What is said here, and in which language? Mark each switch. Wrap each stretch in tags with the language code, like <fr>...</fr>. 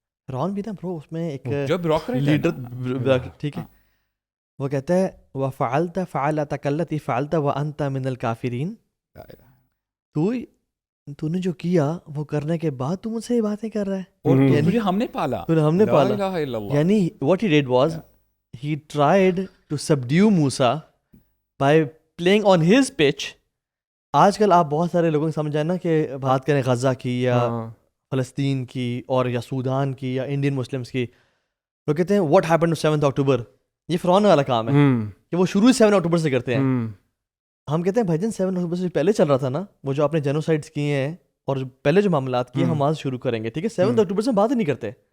<ur>فرعون بھی نا برو اس میں ایک لیڈر, ٹھیک ہے, وہ کہتا ہے</ur> <ar>وَفَعَلْتَ فَعَلَتَكَ الَّتِي فَعَلْتَ وَأَنْتَ مِنَ الْكَافِرِينَ,</ar> <ur>تو نے جو کیا وہ کرنے کے بعد تو مجھ سے یہ باتیں کر رہا ہے, اور تجھے ہم نے پالا,</ur> <en>یعنی what he did was he tried to subdue Musa by playing on his pitch.</en> <ur>آج کل آپ بہت سارے لوگوں کو سمجھائیں نا کہ بات کریں غزہ کی یا فلسطین کی اور یا سودان کی یا انڈین مسلمس کی, لوگ کہتے ہیں</ur> <en>what happened to 7th October,</en> <ur>یہ فرعون والا کام ہے کہ وہ شروع 7 اکتوبر سے کرتے ہیں. ہم کہتے ہیں بھائی جان 7 اکتوبر سے پہلے چل رہا تھا نا, وہ جو آپ نے جینوسائڈس کیے ہیں اور پہلے جو معاملات کیے ہم آج شروع کریں گے, ٹھیک ہے, 7 اکتوبر سے بات ہی نہیں کرتے.</ur>